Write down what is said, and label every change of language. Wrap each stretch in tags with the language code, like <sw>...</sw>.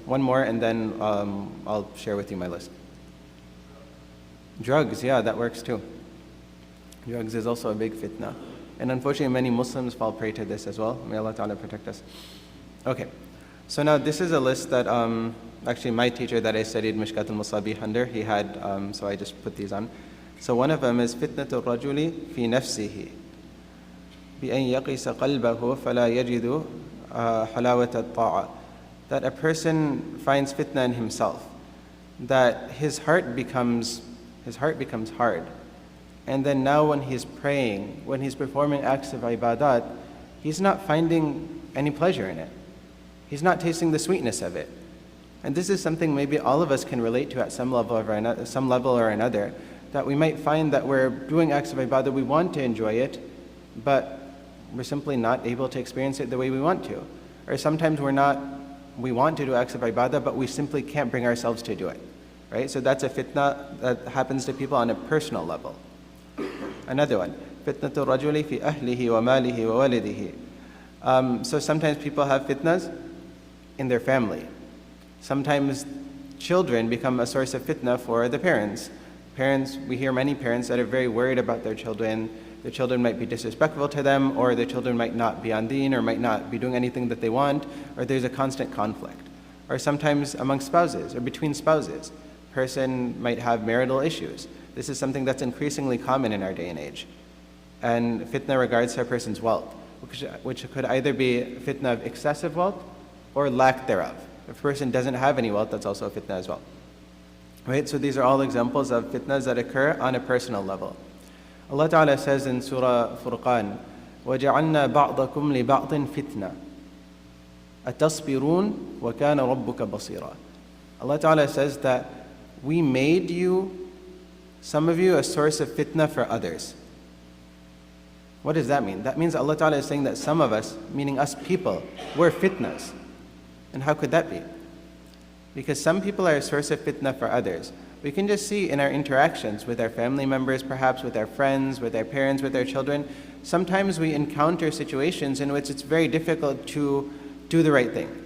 <en>One more, and then I'll share with you my list. Drugs, yeah, that works too. Drugs is also a big fitna. And unfortunately, many Muslims fall prey to this as well. May Allah Ta'ala protect us. Okay, so now this is a list that actually my teacher that I studied Mishkat al-Musabih under, he had, so I just put these on. So one of them is</en> <ar>فِتْنَةُ الرَّجُلِ فِي نَفْسِهِ بِأَنْ يَقِسَ قَلْبَهُ فَلَا يَجِدُ حَلَاوَةَ الطَّاعَةِ.</ar> <en>That a person finds fitna in himself, that his heart becomes hard. And then now when he's praying, when he's performing acts of ibadat, he's not finding any pleasure in it. He's not tasting the sweetness of it. And this is something maybe all of us can relate to at some level or another, that we might find that we're doing acts of ibadah, we want to enjoy it, but we're simply not able to experience it the way we want to. Or sometimes we want to do acts of ibadah, but we simply can't bring ourselves to do it. Right? So that's a fitna that happens to people on a personal level. Another one,</en> <ar>فِتْنَةُ الرَّجُلِ فِي أَهْلِهِ وَمَالِهِ وَوَلِدِهِ.</ar> <en>So sometimes people have fitnas in their family. Sometimes children become a source of fitna for the parents. We hear many parents that are very worried about their children. Their children might be disrespectful to them, or their children might not be on deen, or might not be doing anything that they want, or there's a constant conflict. Or sometimes among spouses, or between spouses. Person might have marital issues. This is something that's increasingly common in our day and age. And fitna regards to a person's wealth, which could either be fitna of excessive wealth or lack thereof. If a person doesn't have any wealth, that's also a fitna as well. Right? So these are all examples of fitnas that occur on a personal level. Allah Ta'ala says in Surah Furqan,</en> <ar>وَجَعَلْنَا بَعْضَكُمْ لِبَعْضٍ فِتْنَةً أَتَصْبِرُونَ وَكَانَ رَبُّكَ بَصِيرًا.</ar> <en>Allah Ta'ala says that we made some of you a source of fitna for others. What does that mean? That means Allah Ta'ala is saying that some of us, meaning us people, we're fitnas. And how could that be? Because some people are a source of fitna for others. We can just see in our interactions with our family members, perhaps with our friends, with our parents, with our children, sometimes we encounter situations in which it's very difficult to do the right thing.</en>